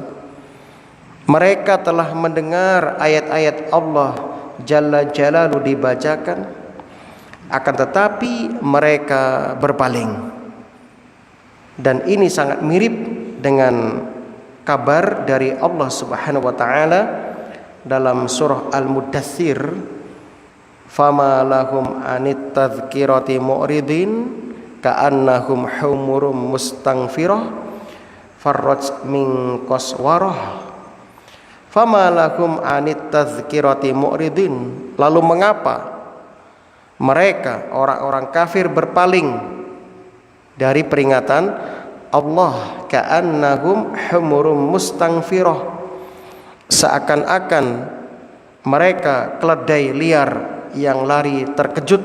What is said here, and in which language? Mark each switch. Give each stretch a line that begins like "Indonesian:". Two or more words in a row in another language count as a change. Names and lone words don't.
Indonesian: Mereka telah mendengar ayat-ayat Allah
Arabic: جل جلاله
Indonesian: dibacakan, akan tetapi mereka berpaling. Dan ini sangat mirip dengan kabar dari Allah
Arabic: سبحانه وتعالى
Indonesian: dalam surah Al-Muddatsir,
Arabic: فما لهم عن التذكرة معرضين كأنهم حمر مستنفرة فرت من قسورة. فما لهم عن التذكرة معرضين,
Indonesian: lalu mengapa mereka orang-orang kafir berpaling dari peringatan Allah,
Arabic: كأنهم حمر مستنفرة,
Indonesian: seakan-akan mereka keledai liar yang lari terkejut.